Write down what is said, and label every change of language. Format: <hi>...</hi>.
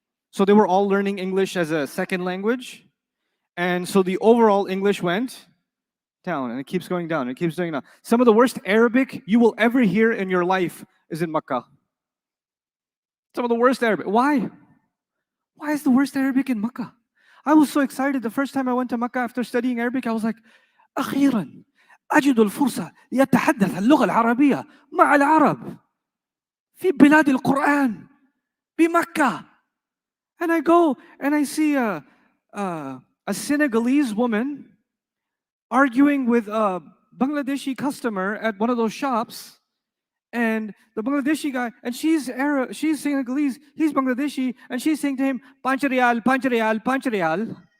<en>So they were all learning English as a second language. And so the overall English went down, and it keeps going down, and it keeps going down. Some of the worst Arabic you will ever hear in your life is in Makkah. Some of the worst Arabic. Why? Why is the worst Arabic in Makkah? I was so excited the first time I went to Makkah after studying Arabic. I was like,</en> <ar>أخيرا أجد الفرصة لأتحدث اللغة العربية مع العرب في بلاد القرآن بمكة.</ar> <en>And I go and I see a Senegalese woman arguing with a Bangladeshi customer at one of those shops, and the Bangladeshi guy, and she's Arab, she's Senegalese, he's Bangladeshi, and she's saying to him, "Panch real, panch real, panch real."</en>